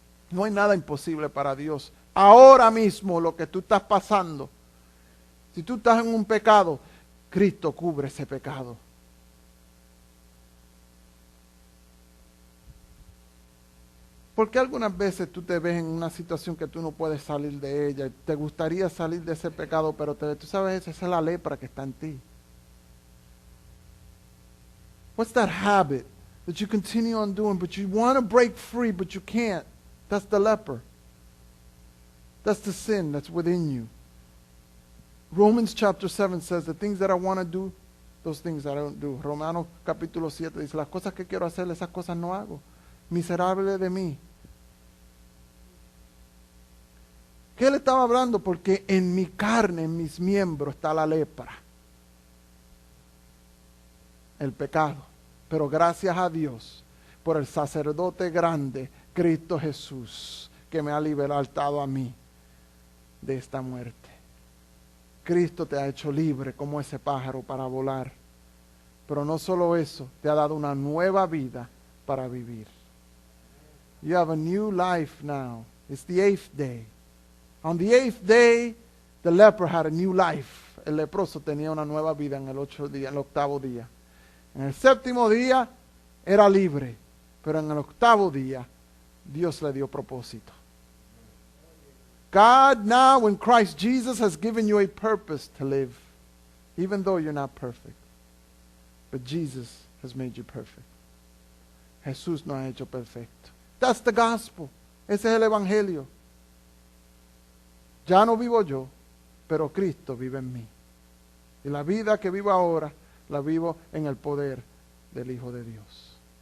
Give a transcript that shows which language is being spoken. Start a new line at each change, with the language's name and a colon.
Spanish: No hay nada imposible para Dios. Ahora mismo lo que tú estás pasando, si tú estás en un pecado, Cristo cubre ese pecado. ¿Por qué algunas veces tú te ves en una situación que tú no puedes salir de ella? Te gustaría salir de ese pecado, pero tú sabes, esa es la lepra que está en ti.
English: What's that habit that you continue on doing, but you want to break free, but you can't? That's the leper. That's the sin that's within you. Romans chapter 7 says, the things that I want to do, those things I don't do.
Spanish: Romanos capítulo 7 dice, las cosas que quiero hacer, esas cosas no hago. Miserable de mí. ¿Qué él estaba hablando? Porque en mi carne, en mis miembros está la lepra, el pecado. Pero gracias a Dios por el sacerdote grande, Cristo Jesús, que me ha libertado a mí de esta muerte. Cristo te ha hecho libre como ese pájaro para volar. Pero no solo eso, te ha dado una nueva vida para vivir.
English: You have a new life now. It's the 8th day. On the 8th day, the leper had a new life.
Spanish: El leproso tenía una nueva vida en el 8º día. En el 7º día era libre, pero en el 8º día Dios le dio propósito.
English: God now in Christ Jesus has given you a purpose to live, even though you're not perfect. But Jesus has made you perfect.
Spanish: Jesús nos ha hecho perfecto.
English: That's the gospel.
Spanish: Ese es el evangelio. Ya no vivo yo, pero Cristo vive en mí. Y la vida que vivo ahora, la vivo en el poder del Hijo de Dios.